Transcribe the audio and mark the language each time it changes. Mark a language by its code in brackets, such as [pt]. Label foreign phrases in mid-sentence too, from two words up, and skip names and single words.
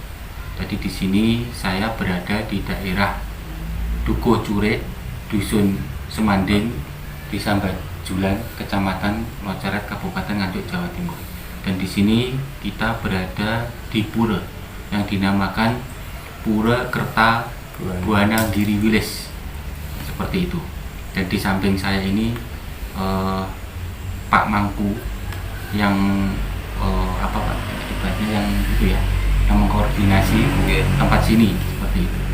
[id] Jadi di sini saya berada di daerah Dukuh Curek, Dusun Semanding, Desa Bajulan, Kecamatan Locaret, Kabupaten Nganjuk, Jawa Timur. Dan di sini kita berada di pura yang dinamakan Pura Kerta Buana Giri Wilis. Seperti itu. Dan di samping saya ini Pak Mangku yang apa Pak ibaratnya yang itu ya, yang mengkoordinasi tempat sini seperti itu.